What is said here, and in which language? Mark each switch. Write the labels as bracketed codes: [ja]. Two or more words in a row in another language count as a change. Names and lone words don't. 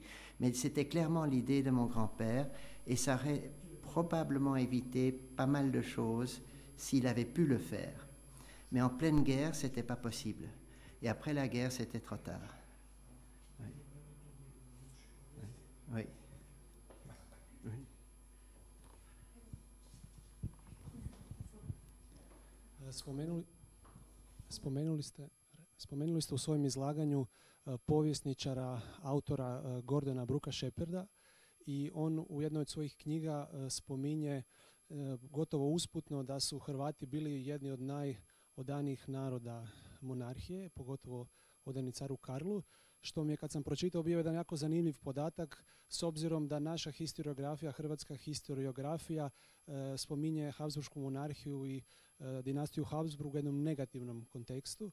[fr] Mais c'était clairement l'idée de mon grand-père, et ça aurait probablement évité pas mal de choses s'il avait pu le faire. Mais en pleine guerre, ce n'était pas possible. Et après la guerre, c'était trop tard. Oui. Oui. Oui. [hr] Spomenuli ste u svojem izlaganju povjesničara, autora Gordona Brooka Shepherda, i on u jednoj od svojih knjiga spominje gotovo usputno da su Hrvati bili jedni od najodanijih naroda monarhije, pogotovo odani caru Karlu, što mi je kad sam pročitao bio jedan jako zanimljiv podatak s obzirom da naša historiografija, hrvatska historiografija spominje Habsburgsku monarhiju i dinastiju Habsburg u jednom negativnom kontekstu.